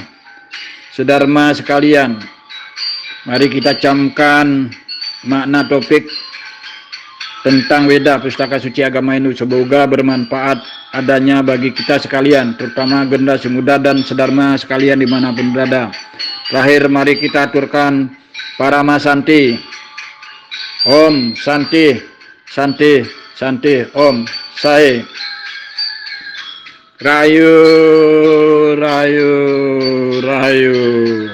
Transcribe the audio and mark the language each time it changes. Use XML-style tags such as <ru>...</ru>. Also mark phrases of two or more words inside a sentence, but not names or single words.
<id>Saudara sekalian, mari kita camkan makna topik tentang Weda, pustaka suci agama Hindu. Semoga bermanfaat adanya bagi kita sekalian, terutama generasi muda dan sedharma sekalian dimanapun berada. Terakhir, mari kita aturkan Parama Santi.</id> <sa>Om Santi, Santi, Santi, Om Sai. Rayu, Rayu, Rayu.</sa>